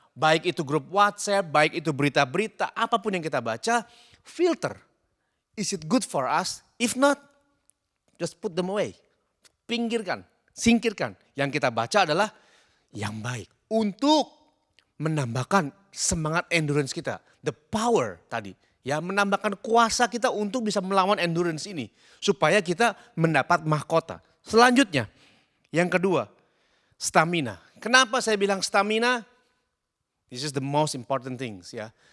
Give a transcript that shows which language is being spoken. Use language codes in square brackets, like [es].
[id] Baik itu grup WhatsApp, baik itu berita-berita, apapun yang kita baca, filter. [en] Is it good for us? If not, just put them away. [id] Pinggirkan, singkirkan. Yang kita baca adalah yang baik. Untuk menambahkan semangat endurance kita. The power tadi. Ya, menambahkan kuasa kita untuk bisa melawan endurance ini. Supaya kita mendapat mahkota. Selanjutnya, yang kedua, stamina. Kenapa saya bilang stamina? [en] This is the most important things ya.